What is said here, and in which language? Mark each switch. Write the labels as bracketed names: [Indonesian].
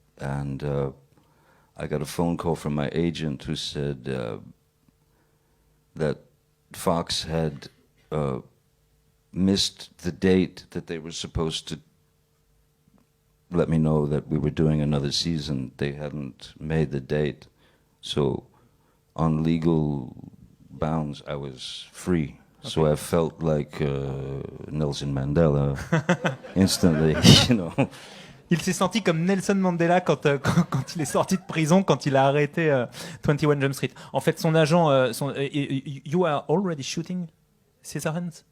[English] and I got a phone call from my agent who said that Fox had missed the date that they were supposed to let me know that we were doing another season. They hadn't made the date, so on legal bounds, I was free. Okay. So I felt like Nelson Mandela instantly, you know. [French] Il s'est senti comme Nelson Mandela quand il est sorti de prison, quand il a arrêté 21 Jump Street. En fait, son agent, [English] you are already shooting Scissorhands?